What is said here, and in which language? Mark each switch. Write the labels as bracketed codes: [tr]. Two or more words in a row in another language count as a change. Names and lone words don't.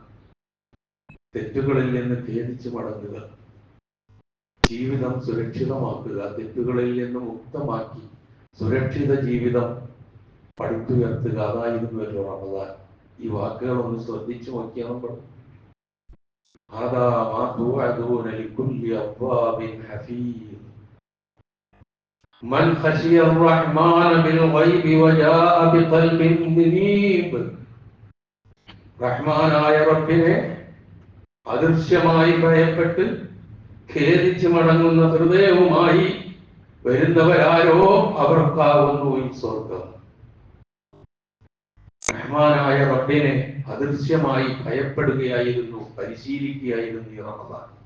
[ml] തെറ്റുകളിൽ നിന്ന് ഖേദിച്ചു മടങ്ങുക, ജീവിതം സുരക്ഷിതമാക്കുക, തെറ്റുകളിൽ നിന്ന് മുക്തമാക്കി സുരക്ഷിത ജീവിതം പടുത്തുയർത്തുക, അതായിരുന്നുവല്ലോ റമദാൻ. ഈ വാക്കുകൾ ഒന്ന് ശ്രദ്ധിച്ചു നോക്കിയാൽ നമ്മൾ [ar] من خشي الرحمن بالغيب وجاء بقلب منيب. [ml] റഹ്മാനായ റബ്ബിനെ അദൃശ്യമായി ഭയപ്പെട്ട് ഖേദിച്ചു മടങ്ങുന്ന ഹൃദയവുമായി വരുന്നവരാരോ അവർക്കാവുന്നു ഈ സ്വർഗം. റഹ്മാനായ റബ്ബിനെ അദൃശ്യമായി ഭയപ്പെടുകയായിരുന്നു, പരിശീലിക്കുകയായിരുന്നു ഈ റമദാൻ.